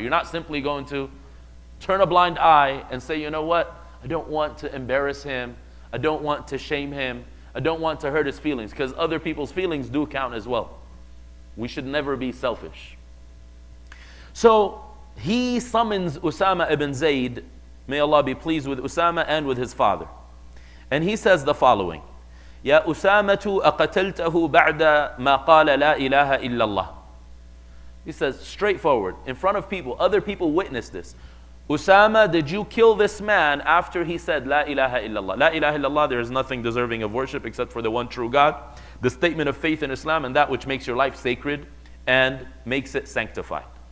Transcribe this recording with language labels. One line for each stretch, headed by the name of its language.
English: You're not simply going to turn a blind eye and say, you know what, I don't want to embarrass him, I don't want to shame him, I don't want to hurt his feelings, because other people's feelings do count as well. We should never be selfish. So he summons Usama ibn Zayd, may Allah be pleased with Usama and with his father. And he says the following,
Arabic: يا أسامة أقتلته بعد ما قال لا إله إلا الله.
English: He says straightforward, in front of people, other people witness this. Usama, did you kill this man after he said
Arabic: La ilaha illallah? La ilaha illallah,
English: there is nothing deserving of worship except for the one true God. The statement of faith in Islam and that which makes your life sacred and makes it sanctified.